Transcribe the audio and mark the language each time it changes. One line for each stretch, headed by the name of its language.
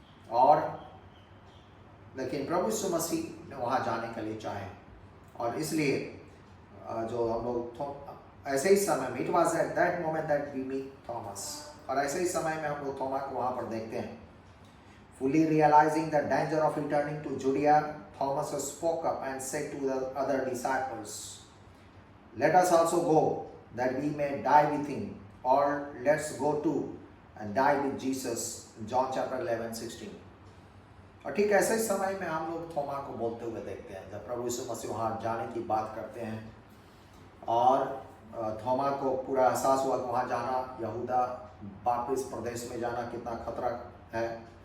Hindi: और लेकिन प्रभु यीशु मसीह ने वहाँ जाने के लिए चाहे, और इसलिए जो हम लोग ऐसे ही समय में,
English: it was at that moment that we meet Thomas,
Hindi: और ऐसे ही समय में हम लोग थोमा को वहाँ पर देखते हैं।
English: Fully realising the danger of returning to Judea, Thomas spoke up and said to the other disciples, "Let us also go, that we may die with him, or let's go to and die with Jesus." John chapter 11:16.
Hindi: और ठीक ऐसे समय में हम लोग थोमा को बोलते हुए देखते हैं, जब प्रभु यीशु मसीह वहाँ जाने की बात करते हैं, और थोमा को पूरा एहसास हुआ कि वहाँ जाना, यहूदा वापिस प्रदेश में जाना कितना खतरा है।